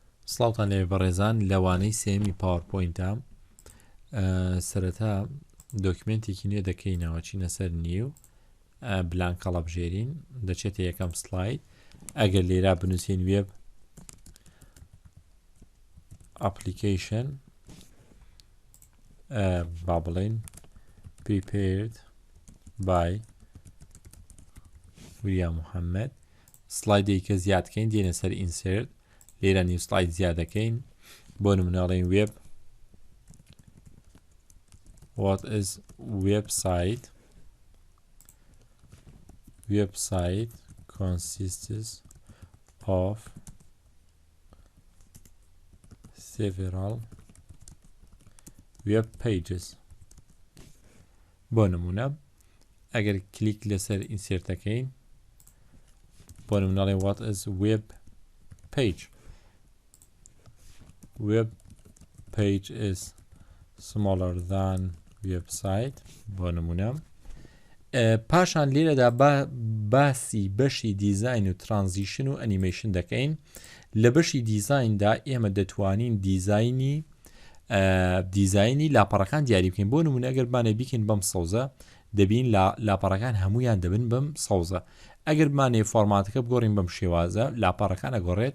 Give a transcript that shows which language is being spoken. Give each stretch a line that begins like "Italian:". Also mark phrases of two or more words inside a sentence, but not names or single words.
Central Kurdish: سڵاوتان لێ بەڕێزان لەوانەی سێمی پاوەرپۆینتە سەرەتا دۆکمنتێکی نوێ دەکەینەوە چینە سەر
English: new blank
Central Kurdish: هەڵەبژێرین دەچێتە یەکەم سلاید ئەگەر لێرا بنووسین
English: web application
Central Kurdish: با بڵێن
English: prepared by
Central Kurdish: ویلیام محەممەد سلایدێک کە زیادکەین دێنە سەر ئینسرت لێرە
English: new slide
Central Kurdish: زیادەکەین بۆ نمونەڵێن وێب
English: what is website consists of several web pages
Central Kurdish: بۆ نمونە ئەگەر کلیک لەسەر ئینسرتەکەین بۆ نمونەڵێن
English: what is web page is smaller than website
Central Kurdish: بۆ نمونە پاشان لێرەدا باسی بەشی دیزاین و ترانزیشن و ئەنیمەیشن دەکەین لە بەشی دیزایندا ئێمە دەتوانین دیزاینی لاپەڕەکان دیاری بکەین بۆ نمونە ئەگەر بانێ بیکەین بەم سەوزە دەبین لاپەڕەکان هەمویان دەبن بەم سەوزە ئەگەر بانێ فۆرماتەکە بگۆڕین بەم شێوازە لاپەڕەکان ئەگۆڕێت